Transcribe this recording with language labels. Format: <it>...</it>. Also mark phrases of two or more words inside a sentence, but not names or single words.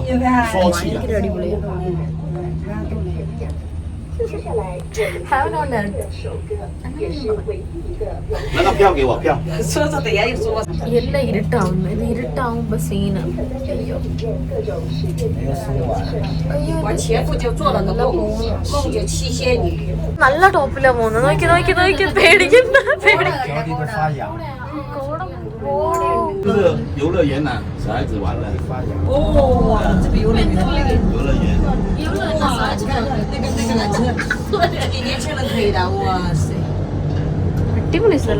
<ml>ഭയങ്കര അടിപൊളിയാണ്. എല്ലാം ഇരുട്ടാവുന്നു. ഇത് ഇരുട്ടാവുമ്പോ സീന്. നല്ല ടോപ്പിലാ പോകുന്നത്. നോക്കി പേടിക്കുന്ന</ml> <zh>就是游乐园呐，小孩子玩的。哦，这个游乐园。给年轻人可以的，哇塞！</zh> <ml>അടിപൊളി സ്ഥലം.</ml>